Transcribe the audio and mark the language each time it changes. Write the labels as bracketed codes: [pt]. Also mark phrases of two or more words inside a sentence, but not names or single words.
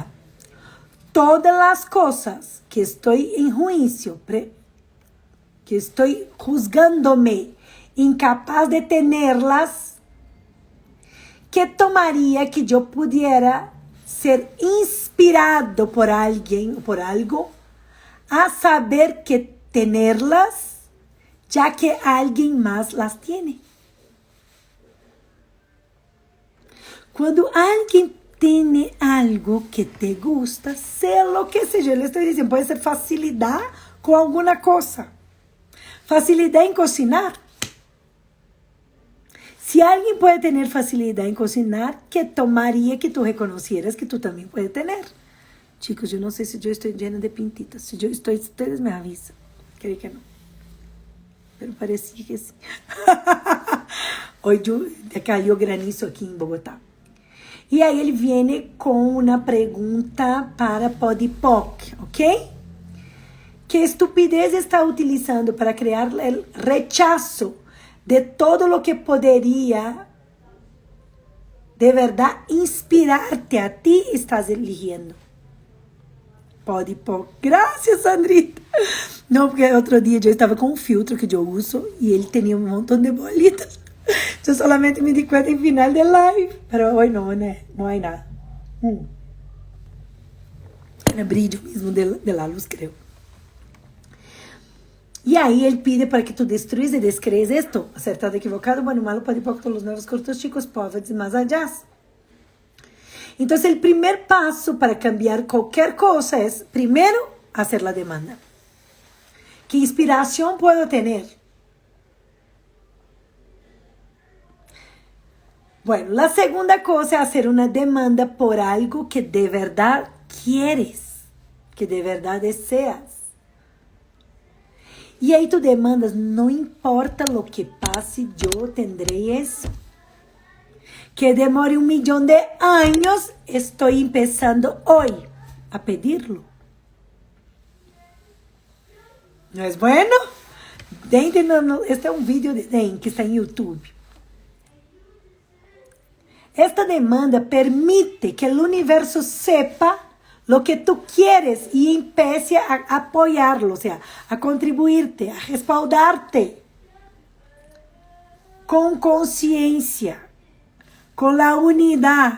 [es] Todas las cosas que estoy en juicio, que estoy juzgándome incapaz de tenerlas, ¿qué tomaría que yo pudiera ser inspirado por alguien o por algo a saber que tenerlas, ya que alguien más las tiene? Cuando alguien tiene algo que te gusta, sea lo que sea, yo le estoy diciendo, puede ser facilidad [pt] com alguma coisa. Facilidade em cozinhar. Se alguém pode ter facilidade em cozinhar, [es] que tomaria que tu reconhecieras [pt] que tu também pode ter. Chicos, eu não sei se eu estou [es] llena de pintitas. [pt] Se eu estou, vocês me avisam. Creio que não. Mas parecia que sim. Hoje caiu granizo aqui em Bogotá. E aí ele vem com uma pergunta para Podipoc, ok? [es] Que estupidez está utilizando para [pt] criar o [es] rechazo de todo lo que [pt] poderia de verdade inspirar-te [es] a ti estás eligiendo? [pt] Podipoc. Graças, Sandrita. Não, porque outro dia eu estava com um filtro que eu uso e ele tinha um montão de bolitas. Eu [es] solamente me di cuenta [pt] em final de live. Pero hoje não, né? Não há nada. Era brilho mesmo [es] de la luz, [pt] creio. E aí ele [es] pide para que tu destruyas e descrees esto. Acertado, equivocado, bueno, malo, Podipoc, todos los nuevos cortos chicos, pobres [pt] e mais [es] allá. [pt] Então, o primeiro passo para cambiar qualquer coisa é, primeiro, fazer a demanda. Que inspiração posso ter? Bueno, a segunda coisa é fazer uma demanda por algo que de verdade queres, que de verdade deseas. E aí tu demandas, não importa o que passe, eu tendré isso. Que demore 1 milhão de anos, estou começando hoje a pedirlo. [es] ¿No es bueno? [pt] Este é um vídeo de Den que está em YouTube. [es] Esta demanda permite que [pt] o universo [es] sepa lo que tú quieres y empiece a apoyarlo, o sea, a contribuirte, a respaldarte con conciencia, con la unidad.